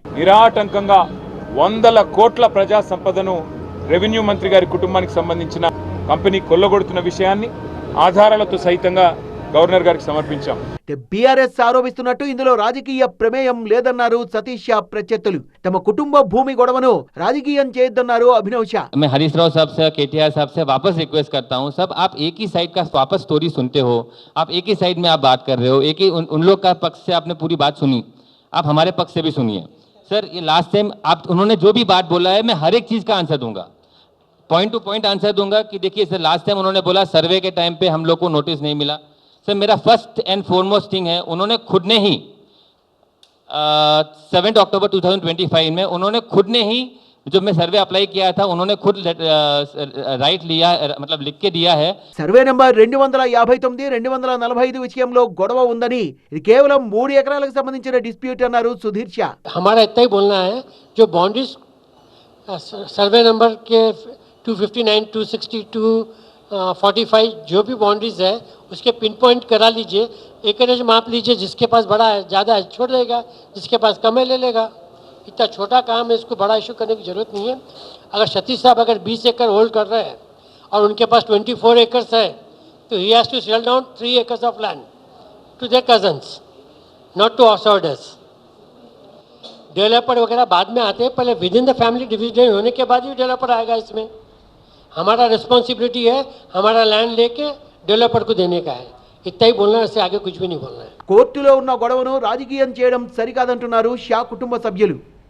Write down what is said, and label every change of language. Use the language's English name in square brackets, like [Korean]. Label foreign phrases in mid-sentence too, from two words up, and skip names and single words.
[Telugu] నిరాటంకంగా వందల కోట్ల ప్రజా సంపదను రెవెన్యూ మంత్రి గారి కుటుంబానికి సంబంధించిన కంపెనీ కొల్లగొడుతున్న విషయాన్ని ఆధారాలతో సైతంగా గవర్నర్ గారికి సమర్పించాం. బీఆర్ఎస్ ఆరోపిస్తున్నట్టు ఇందులో రాజకీయ ప్రమేయం లేదన్నారు సతీష్ షా ప్రత్యర్థులు. తమ కుటుంబ భూమి గొడవను రాజకీయం చేయొద్దన్నారు అభినవ్ షా. [Hindi] मैं हरीश राव साहब से, केटीआर साहब से वापस रिक्वेस्ट करता हूं, सब आप एक ही साइड का वापस स्टोरी सुनते हो, आप एक ही साइड में आप बात कर रहे हो, एक ही उन लोग का पक्ष से आपने पूरी बात सुनी, आप हमारे पक्ष से भी सुनिए. सर ये [English] last time [Hindi] आप उन्होंने जो भी बात बोला है मैं हर एक चीज़ का आंसर दूंगा, [English] point to point answer [Hindi] दूंगा कि देखिए सर [English] last time [Hindi] उन्होंने बोला सर्वे के टाइम पे हम लोग को नोटिस नहीं मिला. सर मेरा [English] first and foremost thing [Hindi] है, उन्होंने खुद ने ही 7 अक्टूबर 2025 में उन्होंने खुद ने ही जो मैं [English] survey apply [Hindi] किया था उन्होंने खुद राइट लिया, मतलब लिख के दिया है. సర్వే నంబర్ 259 245 విషయంలో గొడవ ఉందని, ఇది కేవలం 3 ఎకరాలకు సంబంధించిన డిస్ప్యూట్ అన్నారు సుధీర్ షా. हमारा इतना ही बोलना है, जो [English] boundaries survey number [Hindi] के 259, 262, 45 जो भी बाउंड्रीज है उसके [English] pin point [Hindi] करा लीजिए, एकरेज माप लीजिए, जिसके पास बड़ा है ज़्यादा है छोड़ देगा, जिसके पास कम है ले लेगा. इतना छोटा काम है, इसको बड़ा इशू करने की जरूरत नहीं है. अगर सतीश साहब अगर 20 एकड़ होल्ड कर रहे हैं और उनके पास 24 एकर्स है तो [English] he has to sell down 3 acres of land to their cousins, not to outsiders. [Hindi] डेवलपर वगैरह बाद में आते हैं, पहले [English] within the family division [Hindi] होने के बाद ही डेवलपर आएगा. इसमें हमारा रिस्पॉन्सिबिलिटी है हमारा लैंड लेके डेवलपर को देने का है. इतना ही बोलना है, इससे आगे कुछ भी नहीं बोलना है. [Telugu] కోర్టులో ఉన్న గొడవను రాజకీయం చేయడం సరికాదంటున్నారు షా కుటుంబ సభ్యులు.